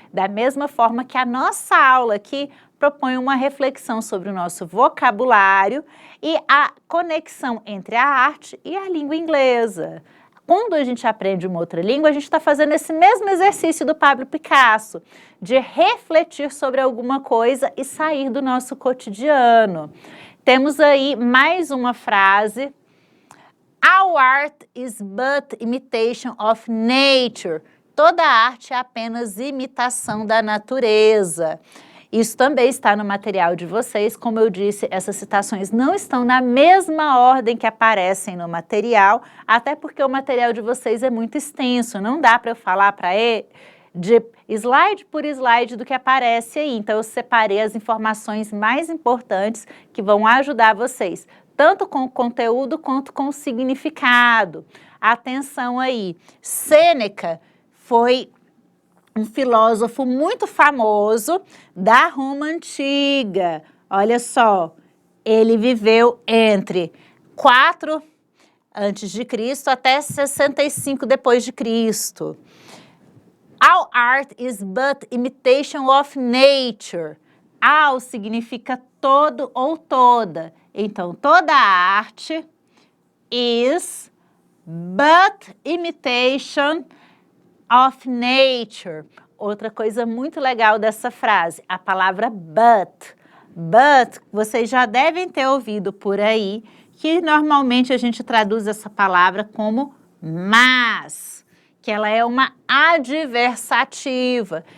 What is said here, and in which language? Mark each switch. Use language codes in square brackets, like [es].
[pt] Da mesma forma que a nossa aula aqui propõe uma reflexão sobre o nosso vocabulário e a conexão entre a arte e a língua inglesa. Quando a gente aprende uma outra língua, a gente está fazendo esse mesmo exercício do Pablo Picasso, de refletir sobre alguma coisa e sair do nosso cotidiano. Temos aí mais uma frase. [en] Our art is but imitation of nature. [pt] Toda arte é apenas imitação da natureza. Isso também está no material de vocês. Como eu disse, essas citações não estão na mesma ordem que aparecem no material, até porque o material de vocês é muito extenso, não dá para eu falar para ele de slide por slide do que aparece aí. Então, eu separei as informações mais importantes que vão ajudar vocês, tanto com o conteúdo quanto com o significado. Atenção aí, Sêneca foi um filósofo muito famoso da Roma Antiga. Olha só, ele viveu entre 4 antes de Cristo até 65 depois de Cristo. [en] All art is but imitation of nature. [pt] All significa todo ou toda. Então, toda arte [en] is but imitation of nature. [pt] Outra coisa muito legal dessa frase, a palavra but. But, vocês já devem ter ouvido por aí, que normalmente a gente traduz essa palavra como mas, que ela é uma adversativa.